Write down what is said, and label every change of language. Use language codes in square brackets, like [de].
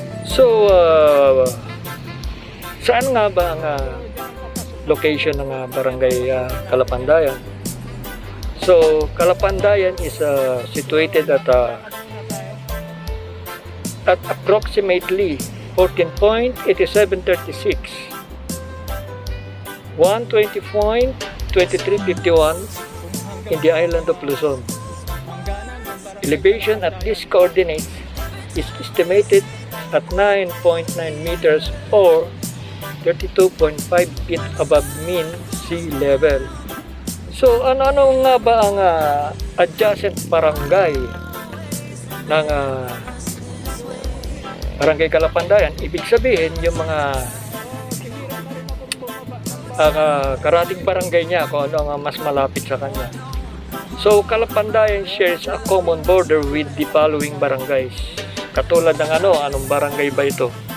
[tl] So, saan nga ba ang location ng barangay Calapandayan? [en] So, Calapandayan is situated at at approximately 14.8736, 120.2351 in the island of Luzon. Elevation at these coordinates is estimated at 9.9 meters or 32.5 feet above mean sea level. [tl] So ano nga ba ang adjacent barangay ng Barangay Kalapandayan? Ibig sabihin yung mga karating barangay niya, kung ano ang mas malapit sa kanya. [en] So Kalapandayan shares a common border with the following barangays. [tl] Katulad ng anong barangay ba ito?